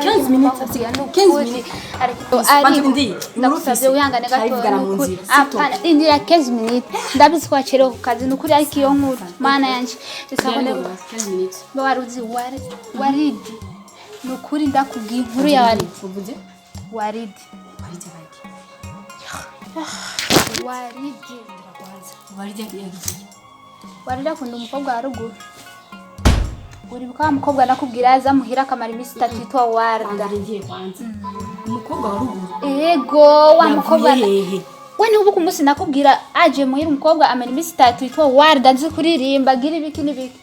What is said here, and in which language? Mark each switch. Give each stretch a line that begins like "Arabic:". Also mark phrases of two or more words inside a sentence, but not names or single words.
Rundi: 15 minutes asigaye. 15 minutes. Ariko ndi. Ndagusavye wihangane gato. Apana, rindira 15 minutes. Ndabizi ko wacherewe ku kazi nukuri ariko iyo nkuru. Mana yanje. Isabone 15 minutes. Bawaruzi waridi. Nukuri ndakubwiye inkuru ya waridi. Uvuze? Waridi. Waridi baki. Waridi. Waridi yagiye. Waridi akunda umukobwa wa ruguru. Uribuka wa mukobwa nakubwira aza muhira akamara iminsi 3 yitwa Warda. Ngiye kwanza. Umukobwa wa ruguru. Ego wa mukobwa. We nubu ku munsi nakubwira aje muhira umukobwa amara iminsi 3 yitwa Warda nzi kuririmba gira ibiki n'ibiki.